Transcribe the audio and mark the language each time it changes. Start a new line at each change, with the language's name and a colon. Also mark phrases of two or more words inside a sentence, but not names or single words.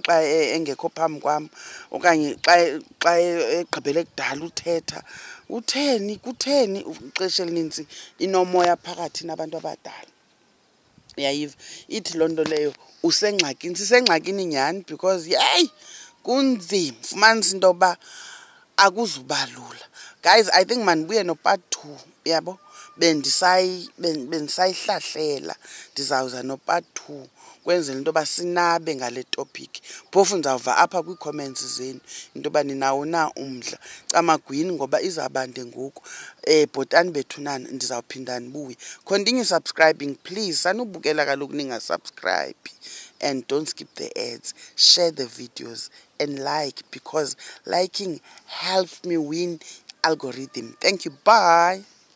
Xhosa: xa engekho phambi kwam okanye xa egqibele kudala uthetha kutheni ixesha elininzi inomoya phakathi nabantu abadala uyayiva ithi loo nto leyo usengxakini sisengxakini nyhani because yeyi kunzima fumanisa into yoba akuzubalula
English: guys I think
Xhosa: mandibuye no-part 2 yabo bendisayihlahlela ndizawuza no-part 2 kwenzela into yoba sinabe ngale topic phofu ndizawuva apha kwii-comments zenu into yoba ninawo na umdla camagwini ngoba izabande ngoku bhotani bethunana ndizawuphinda ndibuye
English: continue subscribing please
Xhosa: sanubukela kaloku ningasubscribe
English: and don't skip the ads share the videos and like because liking helps me win algorithm. Thank you. Bye.